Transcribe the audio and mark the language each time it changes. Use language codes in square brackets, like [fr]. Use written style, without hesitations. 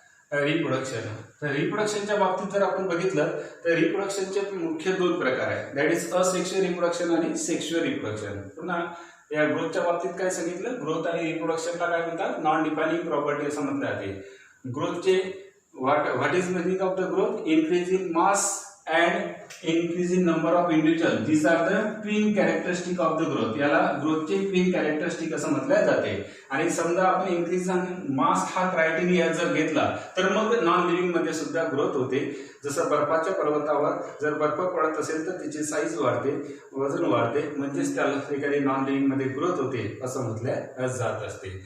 [mr] तर रिप्रोडक्शनच्या बाबतीत जर आपण बघितलं तर रिप्रोडक्शनचे मुख्य दोन प्रकार आहेत. [en] that is [mr] असेक्शुअल रिप्रोडक्शन आणि सेक्शुअल रिप्रोडक्शन. पुन्हा या ग्रोथच्या बाबतीत काय सांगितलं? ग्रोथ आणि रिप्रोडक्शनला काय म्हणतात? नॉन डिफाइनिंग प्रॉपर्टी असं म्हटलं जाते. [en] ग्रोथचे what is meaning of the growth? Increase in mass and increase in number of individual. These are the twin characteristic of the growth. [mr] याला ग्रोथचे ट्विन कॅरेक्टरिस्टिक असं म्हटलं जाते. आणि समजा आपण इन्क्रीज इन मास हा क्रायटेरिया जर घेतला तर मग नॉन लिव्हिंग मध्ये सुद्धा ग्रोथ होते. जसं बर्फाच्या पर्वतावर जर बर्फ पडत असेल तर त्याची साईज वाढते, वजन वाढते, म्हणजेच त्याला ठिकाणी नॉन लिव्हिंग मध्ये ग्रोथ होते असं म्हटलं जात असते.